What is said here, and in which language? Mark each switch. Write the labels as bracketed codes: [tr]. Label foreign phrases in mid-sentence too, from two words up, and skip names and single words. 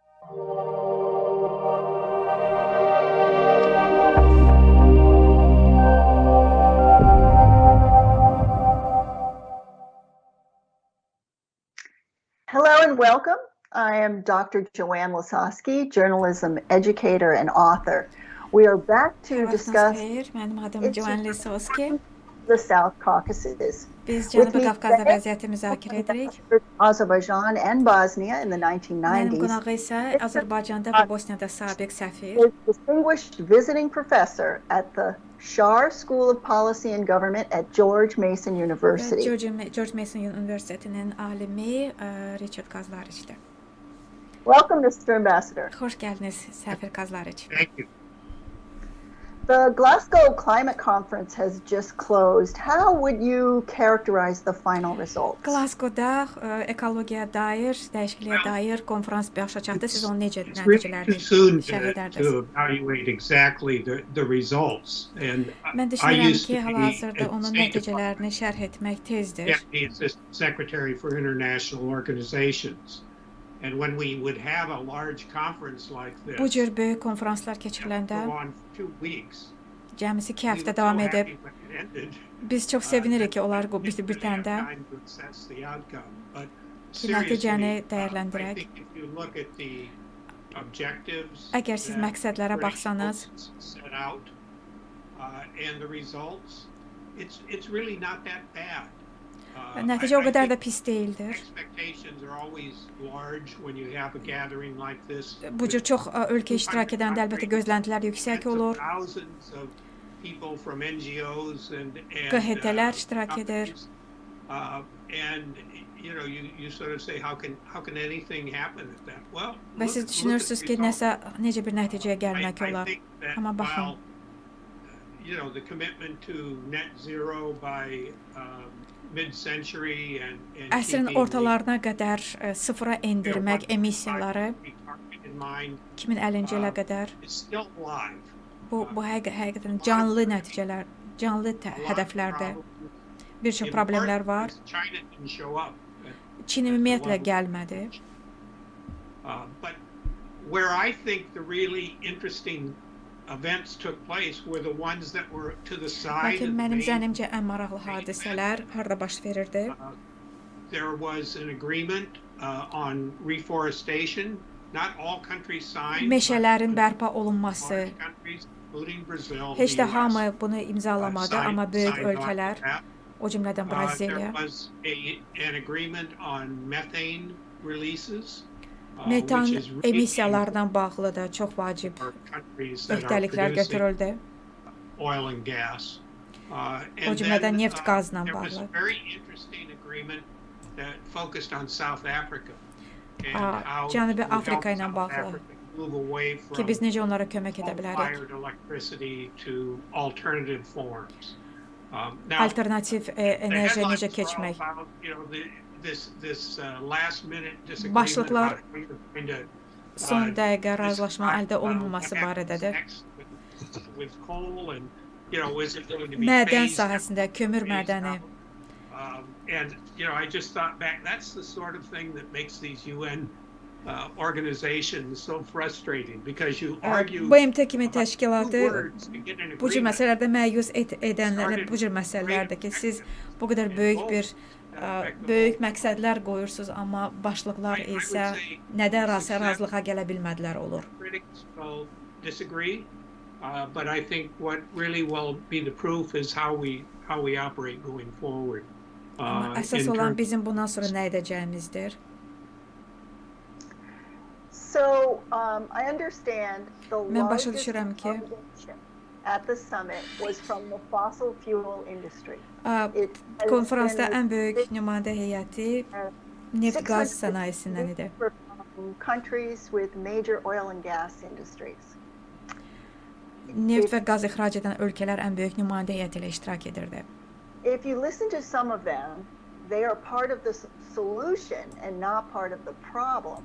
[en] Hello and welcome. I am Dr. Joan Lisoski, journalism educator and author. We are back to discuss [az] Mənim adım Joan Lisoski. [en] the South Caucasus. [az] Biz Cənubi Qafqazda vəziyyəti müzakirə edirik. [en] Azerbaijan and Bosnia in the 1990s. [az] Mənim qonağı isə Azərbaycanda və Bosniyada sabiq səfir. [en] Is distinguished visiting professor at the Shar School of Policy and Government at George Mason University. [az] George Mason Universitetinin alimi Riçard Kazlariçlə. [en] Welcome, Mr. Ambassador. [az] Xoş gəldiniz, səfir Kazlariç. [en] Thank you. The Glasgow Climate Conference has just closed. How would you characterize the final results? [az] Glasgowda ekologiyaya dair, dəyişikliyə dair konferans başa çatdı. Siz onun necə [en] It's really too soon [az] şərh [en] to [az] edərdiniz? [en] evaluate exactly the results. And [az] Mən [en] I [az] düşünürəm [en] used [az] ki, [en] to be [az] hal-hazırda [en] at [az] onun [en] State [az] nəticələrini şərh etmək tezdir. [en] Deputy Assistant Secretary for International Organizations. And when we would have a large conference like this, [az] Bu cür böyük konferanslar keçiriləndə [en] go on for 2 weeks, [az] cəmisi 2 [en] we [az] həftə [en] were [az] davam [en] so [az] edib. [en] happy when it ended. [az] Biz çox sevinirik ki, onlar bitəndə [en] Time to assess the outcome. But [az] ki, nəticəni [en] seriously, I [az] dəyərləndirək. [en] think if you look at the objectives [az] Əgər siz [en] that [az] məqsədlərə [en] were [az] baxsanız, [en] set out, and the results, it's really not that bad. [az] nəticə o qədər də pis deyildir. [en] Expectations are always large when you have a gathering like this. [az] Bu cür çox ölkə iştirak edəndə əlbəttə gözləntilər yüksək olur. [en] Thousands of people from NGOs and [az] QHT-lər iştirak edir. [en] And you know, you sort of say how can anything happen at that? Well, [az] Və siz düşünürsünüz ki, necə bir nəticəyə gəlmək olar. Amma baxın, [en] you know, the commitment to net zero by mid-century and [az] əsrin ortalarına qədər sıfıra endirmək emissiyaları 2050-ci ilə qədər bu həqiqətən canlı nəticələr, canlı hədəflərdir. Bir çox problemlər var. Çin ümumiyyətlə gəlmədi. [en] But where I think the really interesting events took place were the ones that were to the side [az] Lakin [en] of the [az] mənim [en] main. [az] zənnimcə ən maraqlı hadisələr harda baş verirdi? [en] There was an agreement on reforestation. Not all countries signed. [az] Meşələrin bərpa olunması. [en] Large countries, including Brazil, [az] Heç [en] the [az] də [en] US, [az] hamı bunu imzalamadı, amma böyük [en] signed on to [az] ölkələr, [en] that. [az] o cümlədən Braziliya, [en] There was an agreement on methane releases. [az] metan [en] Which is really [az] emissiyalardan bağlı da çox vacib [en] for countries that are [az] öhdəliklər [en] producing [az] götürüldü. [en] oil and gas. [az] O cümlədən neft qazla [en] there was [az] bağlı. [en] a very interesting agreement that focused on South Africa and how [az] Cənubi [en] to [az] Afrika [en] help [az] ilə [en] South [az] bağlı [en] Africa move away [az] ki, [en] from [az] biz necə onlara kömək edə bilərik. [en] coal-fired electricity to alternative forms. Now, [az] Alternativ [en] the [az] enerjiyə necə [en] headlines were all [az] keçmək. [en] about, you know, this last-minute disagreement [az] Başlıqlar [en] about how you're going to [az] son dəqiqə razılaşma əldə olunmaması barədədir. [en] with coal and, you know, is it going to be [az] Mədən [en] phased [az] sahəsində, kömür [en] phased [az] mədəni. [en] out? And, you know, I just thought back, that's the sort of thing that makes these UN organizations so frustrating because you argue [az] BMT kimi [en] about two [az] təşkilatı [en] words to get an [az] bu cür [en] agreement. [az] məsələlərdə məyus edənlər bu cür məsələlərdir ki, siz bu qədər böyük məqsədlər qoyursunuz, amma başlıqlar isə nədən razılığa gələ bilmədilər olur. [en] Critics will disagree, but I think what really will be the proof is how we operate going forward. [az] Amma əsas olan bizim bundan sonra nə edəcəyimizdir. [en] So, I understand the [az] Mən başa [en] largest [az] düşürəm ki, [en] delegation at the summit was from the fossil fuel industry. [az] konferansda ən böyük nümayəndə heyəti neft qaz 600 sənayesindən idi. [en] were from countries with major oil and gas industries. [az] Neft və qaz ixrac edən ölkələr ən böyük nümayəndə heyəti ilə iştirak edirdi. [en] If you listen to some of them, they are part of the solution and not part of the problem.